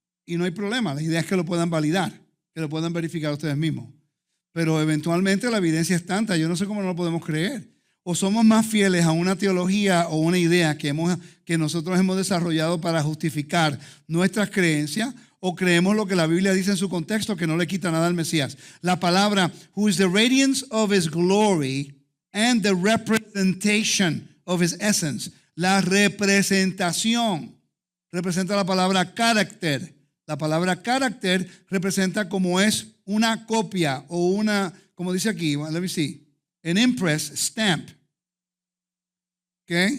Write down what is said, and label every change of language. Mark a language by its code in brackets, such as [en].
[es] Y no hay problema, la idea es que lo puedan validar, que lo puedan verificar ustedes mismos. Pero eventualmente la evidencia es tanta, yo no sé cómo no lo podemos creer. O somos más fieles a una teología o una idea que nosotros hemos desarrollado para justificar nuestras creencias, o creemos lo que la Biblia dice en su contexto, que no le quita nada al Mesías. La palabra, [en] who is the radiance of his glory and the representation of his essence. [es] La representación representa la palabra carácter. La palabra carácter representa como es una copia o una, como dice aquí, [en] let me see, an impress, stamp. [es] ¿Ok?